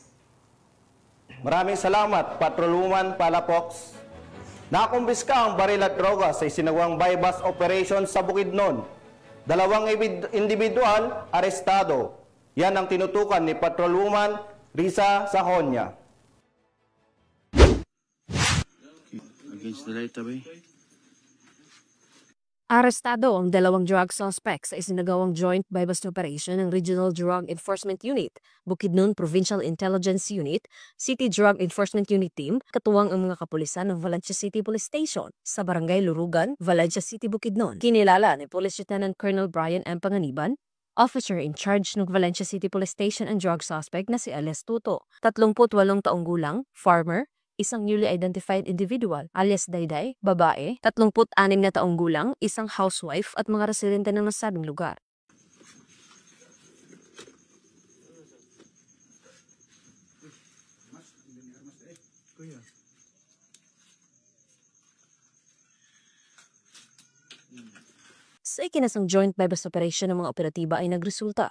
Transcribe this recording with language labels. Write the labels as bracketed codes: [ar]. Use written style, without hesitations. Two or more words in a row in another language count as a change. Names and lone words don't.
[tl] Maraming salamat, Patrolwoman Palafox. Nakumpiska ang baril at droga sa isinagawang [en] bypass operation [tl] sa Bukidnon. 2 individual arestado. Yan ang tinutukan ni Patrolwoman Risa Sahonia. [en] Against the light, [tl] abay. Arestado ang 2 drug suspects sa isinagawang [en] joint bypass operation [tl] ng Regional Drug Enforcement Unit, Bukidnon Provincial Intelligence Unit, City Drug Enforcement Unit Team, katuwang ang mga kapulisan ng Valencia City Police Station sa Barangay Lurugan, Valencia City, Bukidnon. Kinilala ni Police Lieutenant Colonel Brian M. Panganiban, [en] officer in charge [tl] ng Valencia City Police Station ang drug suspect na si alias Tuto, 38 taong gulang, farmer, isang [en] newly identified individual, [tl] alias Dayday, babae, 36 na taong gulang, isang housewife at mga residente ng nasabing lugar. Sa ikinasang [en] joint bypass operation [tl] ng mga operatiba ay nagresulta